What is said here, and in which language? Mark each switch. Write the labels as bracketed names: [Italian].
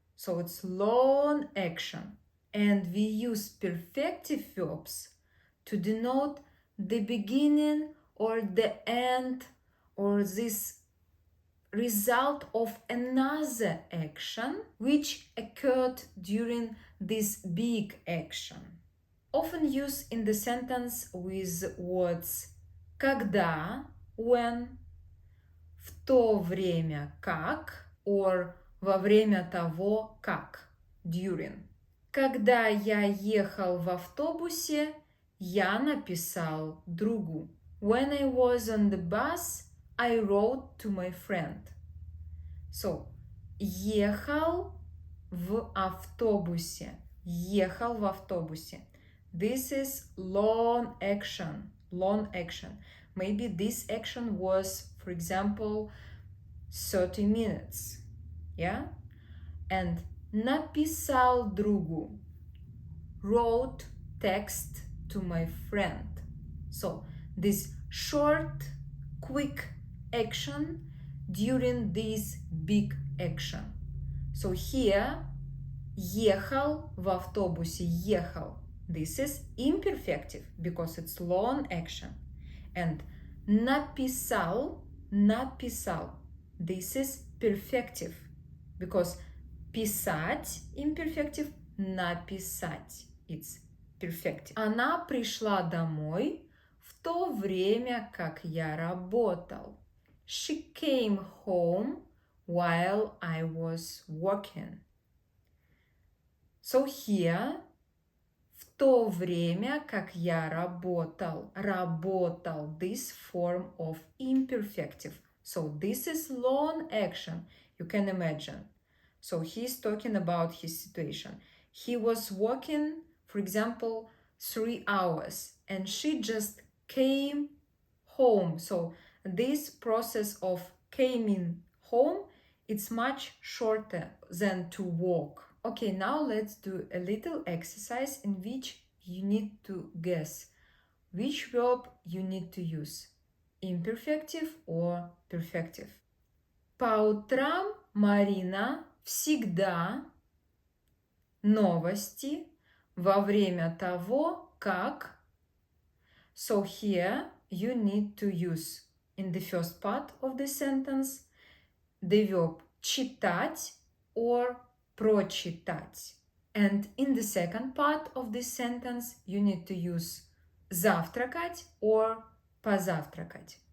[English] So, it's long action. And we use perfective verbs to denote the beginning or the end or this result of another action which occurred during this big action. Often used in the sentence with words когда, when, [Russian] в то время как, [English] or [Russian] во время того как, [English] during. [Russian] Когда я ехал в автобусе, я написал другу. [English] When I was on the bus, I wrote to my friend. [Russian] So, ехал в автобусе. Ехал в автобусе. [English] This is long action. Long action. Maybe this action was, for example, 30 minutes. Yeah? [Russian] And написал другу. [English] Wrote text to my friend. So, this short, quick action during this big action. [Russian] So here, ехал в автобусе, ехал. [English] This is imperfective because it's long action. [Russian] And написал, написал. [English] This is perfective because писать imperfective, написать it's perfective. [Russian] Она пришла домой в то время, как я работал. [English] She came home while I was working. [Russian] So here, в то время, как я работал, работал, [English] this form of imperfective. So this is long action, you can imagine. So he's talking about his situation. He was working, for example, 3 hours, and she just came home. So this process of coming home It's much shorter than to walk. Okay, now let's do a little exercise in which you need to guess which verb you need to use, imperfective or perfective. [Russian] По утрам Марина всегда новости во время того, как. [English] So here you need to use in the first part of the sentence the verb читать or прочитать. And in the second part of this sentence you need to use завтракать or позавтракать.